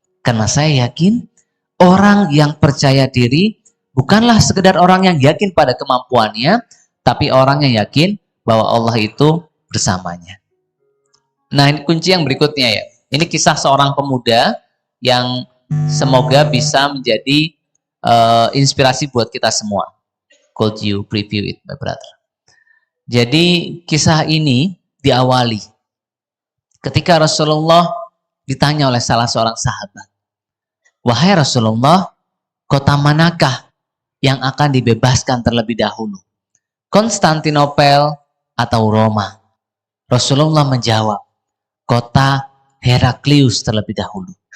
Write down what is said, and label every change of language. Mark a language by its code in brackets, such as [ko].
[id] Karena saya yakin, orang yang percaya diri bukanlah sekedar orang yang yakin pada kemampuannya, tapi orang yang yakin bahwa Allah itu bersamanya. Nah, ini kunci yang berikutnya ya. Ini kisah seorang pemuda yang semoga bisa menjadi inspirasi buat kita semua. [en] Could you preview it, my brother? [id] Jadi kisah ini diawali ketika Rasulullah ditanya oleh salah seorang sahabat, "Wahai Rasulullah, kota manakah yang akan dibebaskan terlebih dahulu? Konstantinopel atau Roma?" Rasulullah menjawab, "Kota Heraklius terlebih dahulu."